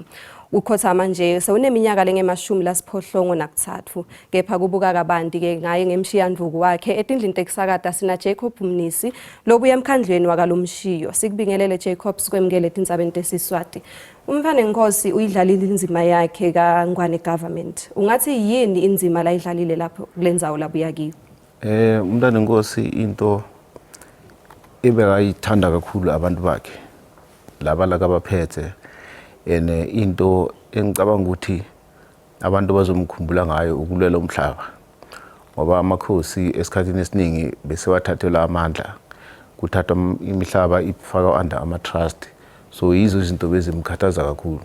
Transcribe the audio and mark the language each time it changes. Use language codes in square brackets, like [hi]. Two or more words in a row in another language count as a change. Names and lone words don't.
[ss] Ukhothama nje sewuneminyaka lenge-83 kepha kubuka kabanti ke ngaye ngemshiyandvuku wakhe etindlini tekusakata sina Jacob Mnisi lobuya emkhandlweni wakalomshiyo. Sikubingelele Jacob sikwemukele tindzabeni tesiswati. Umvane Nkosi uyidlalile inzima yakhe kaNgwane government. Ungathi yini inzima la idlalile lapho kulendzawo labuya kiyo? [zu] Umntana Nkosi into ebekayithanda kakhulu abantu bakhe laba lakabaphethe into engicabanga ukuthi abantu bazomkhumbula ngayo ukulwela umhlaba ngoba amakhosi esikhathini esiningi bese wathathelwa amandla kuthathwa imihlaba ifakwa under ama-trust, so yizo izinto bezimkhathaza kakhulu.